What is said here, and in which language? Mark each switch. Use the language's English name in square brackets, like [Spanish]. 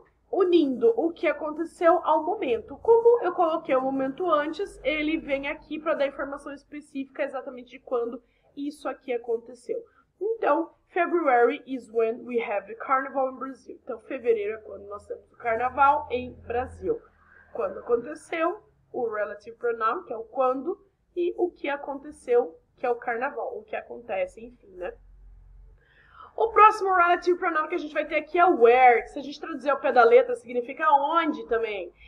[Portuguese] unindo o que aconteceu ao momento. Como eu coloquei o momento antes, ele vem aqui para dar informação específica exatamente de quando isso aqui aconteceu. [English] Então, February is when we have the carnival in Brazil. [Portuguese] Então, fevereiro é quando nós temos o carnaval em Brasil. Quando aconteceu, o relative pronoun, que é o quando, e o que aconteceu, que é o carnaval, o que acontece, enfim, né? O próximo relative pronoun que a gente vai ter aqui é where, que se a gente traduzir ao pé da letra, significa onde também.